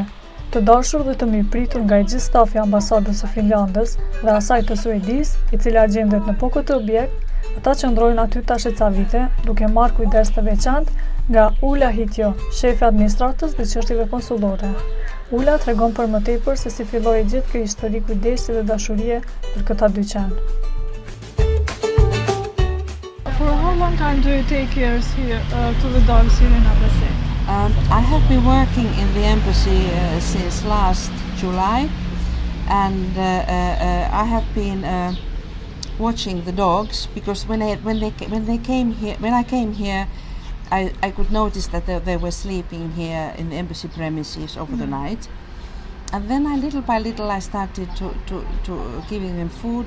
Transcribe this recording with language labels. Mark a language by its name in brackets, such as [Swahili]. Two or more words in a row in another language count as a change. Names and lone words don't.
[Albanian] Të dashur dhe të mirëpritur nga i gjithë stafi Ambasadës së Finlandës dhe asaj të Suedisë, e cila gjendet në po këtë objekt, ata qëndrojnë aty tash e ca vite, duke marrë kujdes të veçantë nga Ula Hitjo, shefi administratës dhe çështjeve konsullore. Ula tregon për më tepër se si filloi gjithë kjo histori kujdesi dhe dashurie për këta dy qenë. [English] For how long time do you take care here to the dogs here in Ambasadën? I have been working in the embassy since last July, and I have been watching the dogs because when I came here, I could notice that they were sleeping here in the embassy premises over the night, and then little by little I started to giving them food.